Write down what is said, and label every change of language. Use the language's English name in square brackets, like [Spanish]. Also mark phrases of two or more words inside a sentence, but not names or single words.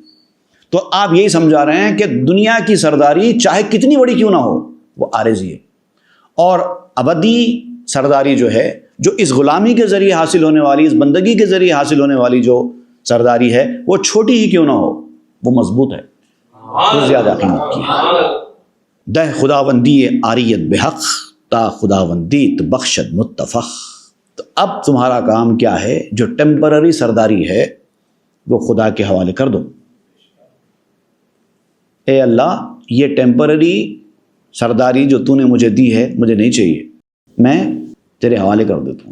[Urdu] تو آپ یہی سمجھا رہے ہیں کہ دنیا کی سرداری چاہے کتنی بڑی کیوں نہ ہو، وہ عارضی ہے، اور ابدی سرداری جو ہے، جو اس غلامی کے ذریعے حاصل ہونے والی، اس بندگی کے ذریعے حاصل ہونے والی جو سرداری ہے، وہ چھوٹی ہی کیوں نہ ہو، وہ مضبوط ہے، وہ زیادہ قیمت کی ہے۔ [Persian] دہ خداوندی عاریت بحق تا خداوندیت بخشد متفق۔ [Urdu] تو اب تمہارا کام کیا ہے؟ جو ٹیمپرری سرداری ہے وہ خدا کے حوالے کر دو۔ اے اللہ، یہ ٹیمپرری سرداری جو تو نے مجھے دی ہے مجھے نہیں چاہیے، میں تیرے حوالے کر دیتا ہوں۔